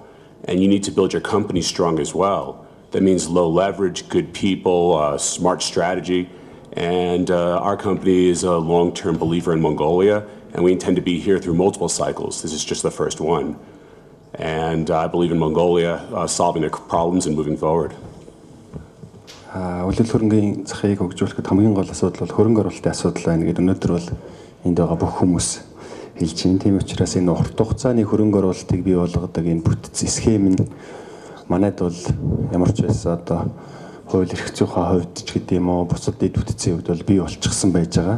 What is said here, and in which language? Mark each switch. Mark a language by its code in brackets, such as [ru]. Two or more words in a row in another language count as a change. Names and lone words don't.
[en] And you need to build your company strong as well. That means low leverage, good people, smart strategy. And our company is a long-term believer in Mongolia, and we intend to be here through multiple cycles. This is just the first one. And I believe in Mongolia solving their problems and moving forward. [mn] Улирал хөрөнгөний захыг хөгжүүлэхэд хамгийн гол асуудал бол хөрөнгө оруулалтын асуудал байна гэдэг өнөөдөр бол энд байгаа бүх хүмүүс хэлж байна. Тийм учраас энэ урт хугацааны хөрөнгө оруулалтыг бий болгодог энэ бүтц схем нь манайд бол ямар ч байсан одоо хууль эрх зүйнхээ хувьд ч гэдэг юм уу бусад дэд бүтцийн хувьд бол бий болчихсон байж байгаа.